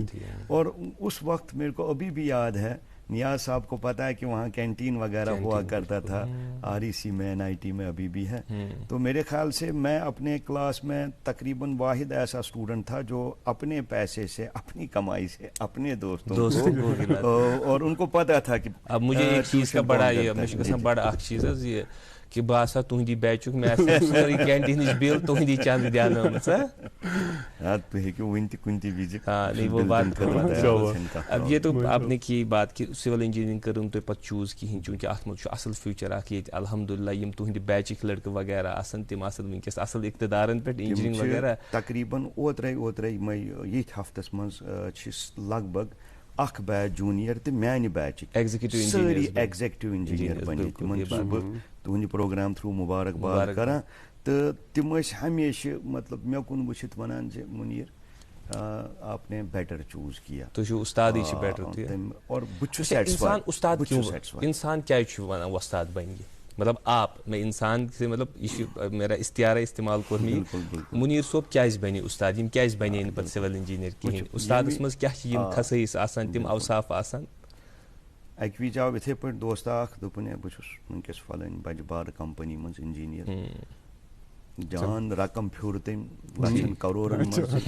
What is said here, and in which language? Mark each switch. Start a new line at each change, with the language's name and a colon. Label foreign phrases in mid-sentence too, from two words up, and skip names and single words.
Urdu: اور اس وقت میرے کو ابھی بھی یاد ہے, نیاز صاحب کو پتا ہے کہ وہاں کینٹین وغیرہ ہوا کرتا تھا, آر ای سی میں, NIT میں ابھی بھی ہے. تو میرے خیال سے میں اپنے کلاس میں تقریباً واحد ایسا اسٹوڈنٹ تھا جو اپنے پیسے سے, اپنی کمائی سے, اپنے دوستوں کو اور ان کو پتا تھا کہ اب مجھے ایک چیز کا بڑا یہ مجھے بڑا
Kashmiri: اکھ چیز حظ یہ کہ بہٕ آسہا تُہنٛدی بیچُک, مےٚ آسہِ سٲرٕے کینٹیٖنٕچ بِل تُہنٛدی چنٛدٕ دیٛانٲومٕژ. تُہۍ ہیٚکِو وُنہِ تہِ کُنہِ تہِ وِزِ.
Urdu: ہاں نہیں وہ بات. اب یہ تو آپ نے کی بات کہ سول انجینئرنگ
Kashmiri: کٔرٕم تۄہہِ پتہٕ چوٗز کِہیٖنۍ, چوٗنٛکہِ اَتھ منٛز چھُ اَصٕل فیوٗچر اکھ ییٚتہِ الحمدُاللہ یِم تُہنٛدِ بیچٕکۍ لڑکہٕ وغیرہ آسن تِم آسن وٕنکیٚس اَصٕل اقتدارن پٮ۪ٹھ انجینئرنگ وغیرہ. تقریٖباً اوترے یِمے ییٚتھۍ ہفتس منٛز چھِ لگ بگ اکھ بیچ جوٗنیئر تہٕ میانہِ بیچٕکۍ سٲری ایگزیکٹو انجینئر بٔنِتھ. تِمن چھُس بہٕ تُہنٛدِ پروگرام تھروٗ مُبارکباد کران, تہٕ تِم ٲسۍ ہمیشہِ مطلب مےٚ کُن وٕچھِتھ وَنان زِ مُنیٖر
Urdu: آپ نے بیٹر چوز کیا. تو جو استاد ہی بیٹر تھی,
Kashmiri: اور بہٕ چھُس سیٹسفائی. استاد کیوں انسان کیا چھُ ونان وۄستاد بنہِ مطلب
Urdu: آپ میں انسان سے مطلب یہ میرا استعارہ استعمال
Kashmiri: کوٚر مےٚ منیٖر صٲب کیازِ بنے استاد, یِم کیازِ بنے نہٕ پتہٕ سِول انجینئر کِہیٖنۍ, استادس منٛز کیاہ چھِ یِم خصٲیِص آسان, تِم اوصاف آسان؟ اکہِ وِزِ آو یِتھے پٲٹھۍ دوستا اکھ, دوٚپُن ہے بہٕ چھُس وٕنکیٚس فلٲنۍ بجہِ بارٕ کمپنی منٛز انجینئر, جان رقم پھیوٗر تٔمۍ لچھن کرورن منٛز.